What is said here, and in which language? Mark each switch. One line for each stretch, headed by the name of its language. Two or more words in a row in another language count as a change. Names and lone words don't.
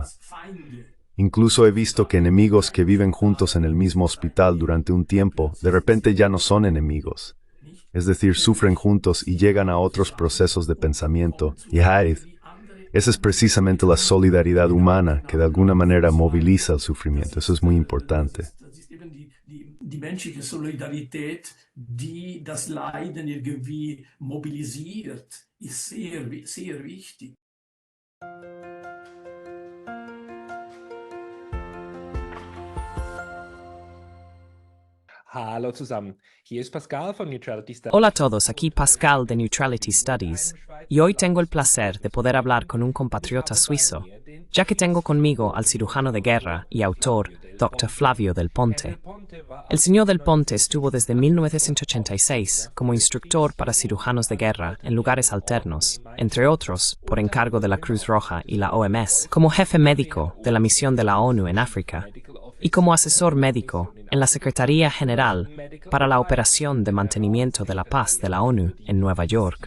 Spanish: Incluso he visto que enemigos que viven juntos en el mismo hospital durante un tiempo, de repente ya no son enemigos. Es decir, sufren juntos y llegan a otros procesos de pensamiento. Y esa es precisamente la solidaridad humana que de alguna manera moviliza el sufrimiento. Eso es muy importante.
German: Die menschliche Solidarität, die das Leiden irgendwie mobilisiert, ist sehr wichtig. Hallo zusammen, hier ist Pascal von Neutrality Studies.
Spanish: Hola a todos, aquí Pascal de Neutrality Studies, y hoy tengo el placer de poder hablar con un compatriota suizo, ya que tengo conmigo al cirujano de guerra y autor, Dr. Flavio Del Ponte. El señor Del Ponte estuvo desde 1986 como instructor para cirujanos de guerra en lugares alternos, entre otros, por encargo de la Cruz Roja y la OMS, como jefe médico de la misión de la ONU en África, y como asesor médico en la Secretaría General para la Operación de Mantenimiento de la Paz de la ONU en Nueva York.